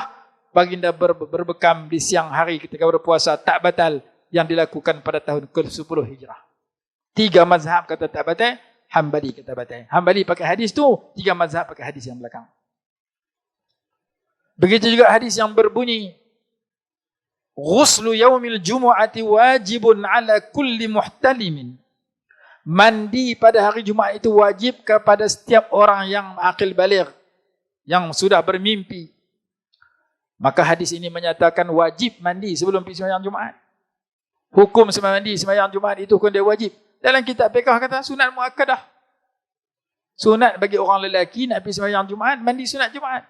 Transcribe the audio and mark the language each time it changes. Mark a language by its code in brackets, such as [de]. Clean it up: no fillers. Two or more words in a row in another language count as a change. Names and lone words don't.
[ms] Baginda berbekam di siang hari ketika berpuasa tak batal, yang dilakukan pada tahun ke-10 Hijrah. 3 mazhab kata tak batal, Hambali kata batal. Hambali pakai hadis tu, 3 mazhab pakai hadis yang belakang. Begitu juga hadis yang berbunyi [ar] غسل يوم الجمعة واجب على كل محتلم. [ms] Mandi pada hari Jumaat itu wajib kepada setiap orang yang akil baligh, yang sudah bermimpi. Maka hadis ini menyatakan wajib mandi sebelum pergi sembahyang Jumaat. Hukum mandi sembahyang Jumaat itu hukum dia wajib. Dalam kitab fiqh kata sunat muakkadah. Sunat bagi orang lelaki nak pergi sembahyang Jumaat, mandi sunat Jumaat.